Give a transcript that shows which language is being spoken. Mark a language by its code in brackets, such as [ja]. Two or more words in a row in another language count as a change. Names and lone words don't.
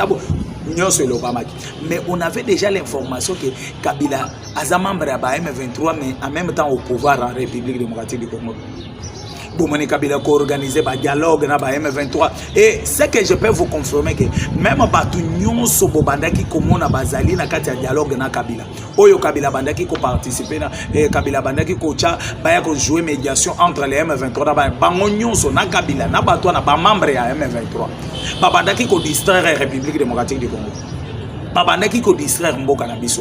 [fr] Mais on avait déjà l'information que Kabila a membre de M23 mais en même temps au pouvoir en République démocratique du Congo. Boumoni Kabila a organisé un dialogue na M23 et ce que je peux vous confirmer que même [ln] batu nyonso bobandaki komo na bazali na kati ya dialogue na Kabila. Oyo Kabila bandaki ko participer na Kabila bandaki ko cha baya ko [fr] jouer médiation entre les M23 [ln] na bango nyonso na Kabila na batu na ba membre ya M23. Babandaki ko [fr] distraire la République démocratique du Congo. [ln] Babandaki ko distraire mboka na biso.